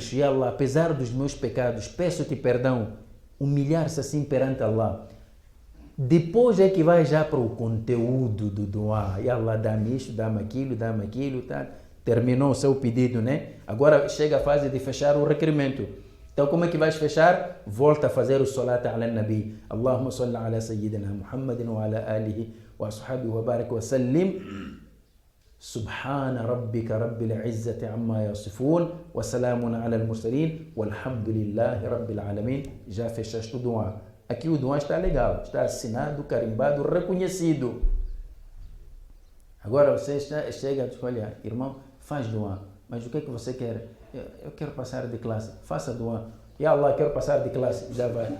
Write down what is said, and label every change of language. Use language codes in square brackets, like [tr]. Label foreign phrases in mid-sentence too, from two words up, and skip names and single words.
[pt] E Allah, apesar dos meus pecados, peço-te perdão. Humilhar-se assim perante Allah. Depois é que vai já para o conteúdo do duá. E Allah, dá-me isto, dá-me aquilo, tá? Terminou o seu pedido, né? Agora chega a fase de fechar o requerimento. Então como é que vais fechar? Volta a fazer o [ar] صلاة على النبي. اللهم صل على سيدنا محمد وعلى آله وأصحابه وبارك وسلم. سبحان ربك رب العزة عما يصفون وسلام على المرسلين والحمد لله رب العالمين. [pt] Já fechaste o duá. Aqui o duá está legal, está assinado, carimbado, reconhecido. Agora você chega e diz, olha, irmão, faz duá, mas o que é que você quer? Eu quero passar de classe, faça duá. E Allah, quero passar de classe, já vai.